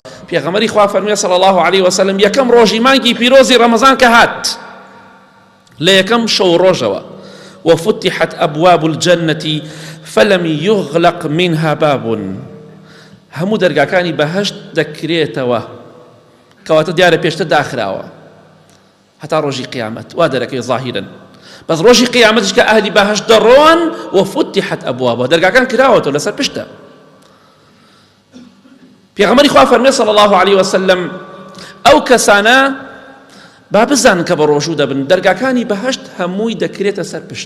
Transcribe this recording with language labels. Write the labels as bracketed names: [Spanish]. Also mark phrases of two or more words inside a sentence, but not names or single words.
[Central Kurdish] پێغەمبەری خوا فەرموویە [Arabic] صلی الله عليه وسلم [Central Kurdish] یەکەم ڕۆژی مانگی پیرۆزی ڕەمەزان کە هات لە یەکەم شەو ڕۆژەوە [Arabic] وفتحت أبواب الجنة فلم يغلق منها باب [Central Kurdish] هەموو دەرگاکانی بەهەشت دەکرێتەوە کەواتە دیارە پێشتر داخراوە هەتا ڕۆژی قیامەت وا دەرەکەی ظاهیرن بەس ڕۆژی قیامەتش کە ئەهلی بەهەشت دەڕۆن [Arabic] وفتحت أبوابها [Central Kurdish] دەرگاکان کراوەتەوە لەسەر پشتە. پێغەمبەری خوا فەرمووی [Arabic] صلی الله عليه وسلم [Central Kurdish] ئەو کەسانە با بزانن کە بە ڕۆژوو دەبن دەرگاکانی بەهەشت هەمووی دەکرێتە سەر پشت.